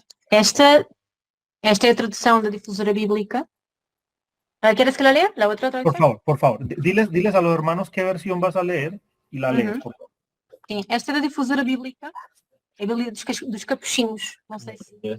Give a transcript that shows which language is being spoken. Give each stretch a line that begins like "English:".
Portuguese: Esta é a tradução da difusora bíblica.
Spanish: ¿Quieres que la lea? ¿La otra traducción? Por favor. Diles a los hermanos qué versión vas a leer y la lees, por favor.
Portuguese: Sim, esta é da difusora bíblica. É a Bíblia dos Capuchinhos. Não sei se...